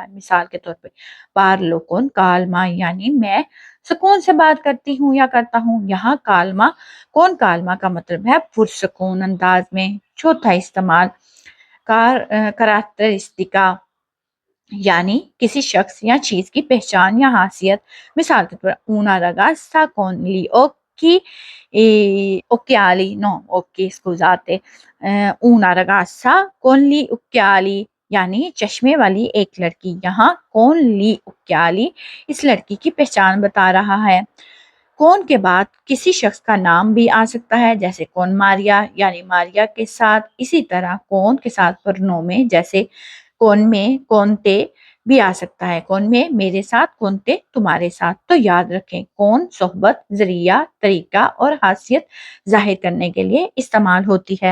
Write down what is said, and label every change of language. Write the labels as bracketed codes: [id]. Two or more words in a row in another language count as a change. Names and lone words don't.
[ur] مثال کے طور پہ [it] parlo con calma [ur] یعنی میں سکون سے بات کرتی ہوں یا کرتا ہوں۔ یہاں کالما [it] con calma [ur] کا مطلب ہے پرسکون انداز میں۔ چوتھا استعمال کریکٹرسٹکا یعنی کسی شخص یا چیز کی پہچان یا خاصیت۔ مثال کے طور پر [it] una ragazza con gli occhiali no occhi scusate una ragazza con gli occhiali [ur] یعنی چشمے والی ایک لڑکی۔ یہاں [it] con gli occhiali [ur] اس لڑکی کی پہچان بتا رہا ہے۔ کون کے بعد کسی شخص کا نام بھی آ سکتا ہے جیسے کون ماریا یعنی ماریا کے ساتھ۔ اسی طرح کون کے ساتھ پرنومے جیسے [it] con me con te [ur] بھی آ سکتا ہے۔ [it] con me [ur] میرے ساتھ کونتے تمہارے ساتھ۔ تو یاد رکھیں کون صحبت ذریعہ طریقہ اور خاصیت ظاہر کرنے کے لیے استعمال ہوتی ہے۔